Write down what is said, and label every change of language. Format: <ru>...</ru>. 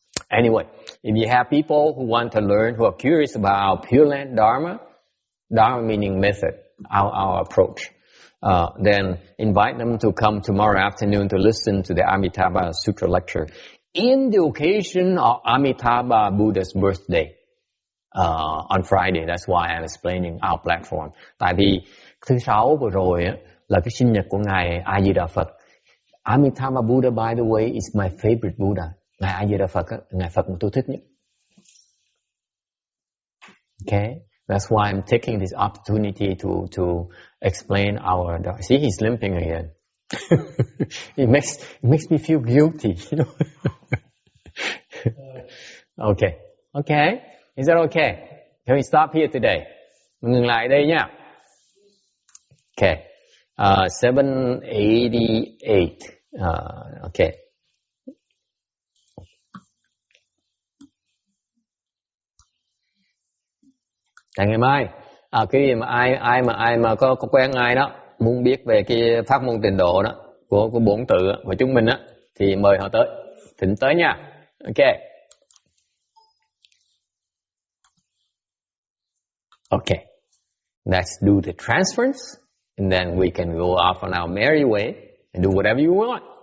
<en>Anyway, if you have people who want to learn, who are curious about Pure Land Dharma meaning method, our approach, then invite them to come tomorrow afternoon to listen to the Amitabha Sutra lecture in the occasion of Amitabha Buddha's birthday. On Friday, that's why I'm explaining our platform.</en> <vi>Tại vì thứ Sáu vừa rồi là cái sinh nhật của Ngài A Di Đà Phật.</vi> <en>Amitabha Buddha, by the way, is my favorite Buddha.</en> <vi>Ngài A Di Đà Phật, Ngài Phật mà tôi thích nhất.</vi> <en>Okay, that's why I'm taking this opportunity to explain our. See, he's limping again. It makes me feel guilty, you know. Okay. Is that okay? Can we stop here today?</en> <vi>Ngừng lại đây nhá.</vi> <en>Okay. 788. Okay.</en> <vi>Tại ngày mai, cái gì mà ai mà có quen ai đó muốn biết về cái pháp môn tịnh độ đó của 4 tự của chúng mình á thì mời họ tới, thỉnh tới nha.</vi> <en>Okay. Okay, let's do the transference, and then we can go off on our merry way and do whatever you want.</en>